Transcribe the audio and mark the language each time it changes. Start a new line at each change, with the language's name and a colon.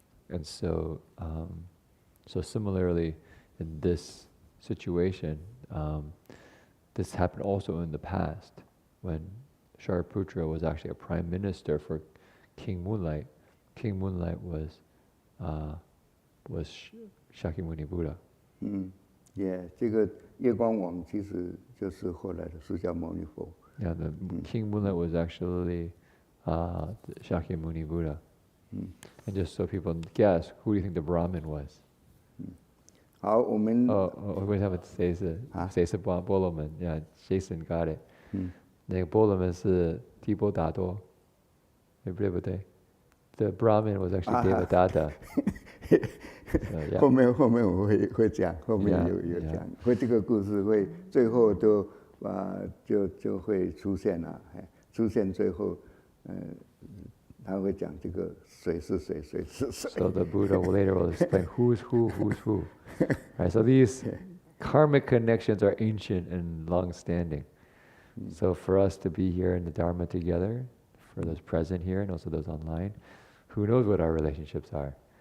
English: And so, so similarly, in this situation, this happened also in the past, when Shariputra was actually a prime minister for King Moonlight. King Moonlight was Shakyamuni Buddha.
Chinese: Yeah, 这个月光王其实就是后来的释迦牟尼佛。
English: Yeah, the King Moonlight was actually the Shakyamuni Buddha. And just so people guess, who do you think the Brahmin was?
Chinese: 好，我们为他们谁是波罗门 ？
English: Yeah, Jason got it.
Chinese: 那个波罗门是提婆达多，对不对？
English: The Brahmin was actually Devadatta.
Chinese: So, 后面我会讲，后面有讲，会这个故事会最后都就会出现了，出现最后，他会讲这个谁是谁，谁是谁。
English: So the Buddha later will explain who's who. Right, so these karmic connections are ancient and long-standing. So for us to be here in the Dharma together, for those present here and also those online, who knows what our relationships are?